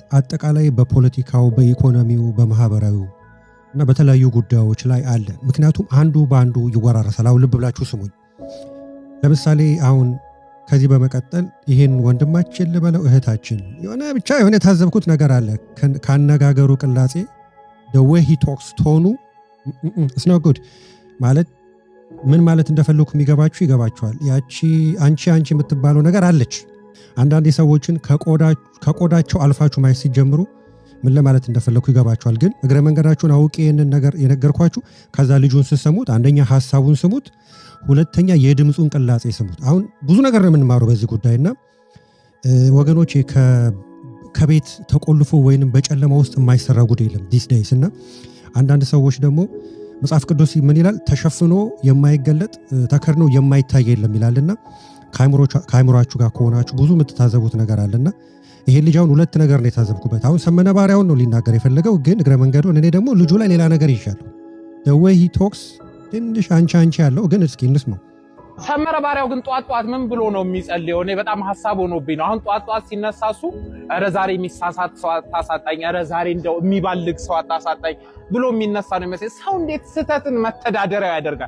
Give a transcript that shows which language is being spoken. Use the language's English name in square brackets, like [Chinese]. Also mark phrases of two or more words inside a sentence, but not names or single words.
[Amharic] አጠቃላይ በፖለቲካው፣ በኢኮኖሚው፣ በማህበራዊው እና በተለያዩ ጉዳዮች ላይ አለ። ምክንያቱም አንዱ በአንዱ ይወራረሳል። አሁን ልብ ብላችሁ ስሙኝ። ለምሳሌ አሁን ከዚህ በመቀጠል ይሄን ወንድማችን ልበለው እህታችን የሆነ የታዘብኩት ነገር አለ። ካነጋገሩ ቅላጼ [English] the way he talks [Amharic] ቶኑ [English] it's not good [Amharic] ማለት ምን ማለት እንደፈለኩ ይገባችኋል። ያቺ አንቺ የምትባለው ነገር አለች። አንዳንድ ሰዎችን ከቆዳቸው አልፋችሁ ማየት ሲጀምሩ ምን ለማለት እንደፈለኩ ይገባችኋል። ግን እግረ መንገዳችሁን አውቄ ይሄንን ነገር የነገርኳችሁ ከዛ ልጁን ስሰሙት አንደኛ ሐሳቡን ስሙት፣ ሁለተኛ የድምጹን ቅላጼ ስሙት። አሁን ብዙ ነገር ነው የምንማረው በዚህ ጉዳይና ወገኖቼ ከቤት ተቆልፎ ወይንም በጨለማ ውስጥ የማይሰራ ጉድ የለም [English] these days። [Amharic] እና አንዳንድ ሰዎች ደግሞ መጽሐፍ ቅዱስ ምን ይላል? ተሸፍኖ የማይገለጥ ተከርኖ የማይታይ የለም ይላልና ከአይምሮአችሁ ጋር ከሆናችሁ ብዙ የምትታዘቡት ነገር አለና ይሄ ልጅ አሁን ሁለት ነገር ነው የታዘብኩበት። አሁን ሰመነ ባሪያውን ነው ሊናገር የፈለገው፣ ግን እግረ መንገዱን እኔ ደግሞ ልጁ ላይ ሌላ ነገር ይሻለው [English] the way he talks [Amharic] ትንሽ አንቺ ያለው ግን እስኪ እንስማው። ሰመረ ባሪያው ግን ጧት ምን ብሎ ነው የሚጸልየው? እኔ በጣም ሐሳብ ሆኖብኝ ነው። አሁን ጧት ሲነሳሱ ኧረ ዛሬ የሚሳሳት ሰው አታሳጣኝ፣ ኧረ ዛሬ እንደው የሚባልግ ሰው አታሳጣኝ ብሎ የሚነሳ ነው የሚመስለው። ሰው እንዴት ስህተትን መተዳደሪያ ያደርጋል?